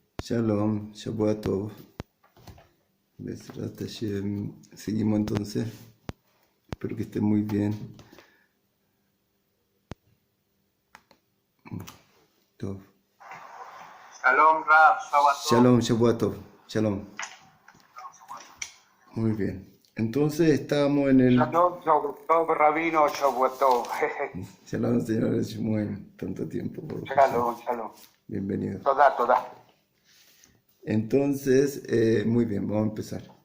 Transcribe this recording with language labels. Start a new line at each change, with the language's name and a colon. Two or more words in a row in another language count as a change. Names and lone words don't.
Hebrew: שלום שבת טוב בעזרת השם.
Spanish: Seguimos entonces. Espero que estén muy bien. Tov.
Hebrew: שלום רב שבת טוב. שלום שבת טוב שלום.
Spanish: Muy bien. Entonces estábamos en el...
Hebrew: שלום שבת טוב Rabino שבת טוב.
Spanish: Shalom, señor Shmuel. Tanto tiempo. Por
Hebrew: שלום שלום.
Spanish: Bienvenido. Toda. Entonces, muy bien, vamos a empezar.